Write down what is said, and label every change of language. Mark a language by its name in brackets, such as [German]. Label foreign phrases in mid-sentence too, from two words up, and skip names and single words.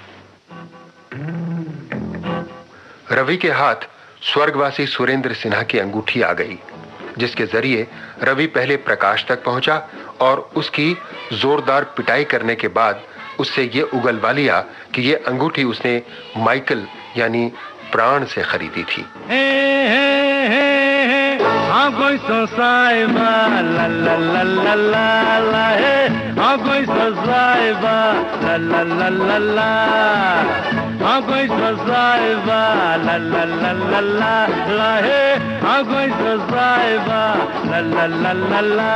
[Hindi] रवि के हाथ स्वर्गवासी सुरेंद्र सिन्हा की अंगूठी आ गई, जिसके जरिए रवि पहले प्रकाश तक पहुंचा और उसकी जोरदार पिटाई करने के बाद उससे ये उगलवा लिया कि ये अंगूठी उसने माइकल यानी प्राण से खरीदी थी। कोई सोसाइबा ला ला ला ला ला ला है, कोई सोसाइबा ला ला ला ला ला, कोई सोसाइबा ला ला ला ला ला ला है, कोई सोसाइबा ला ला ला ला ला।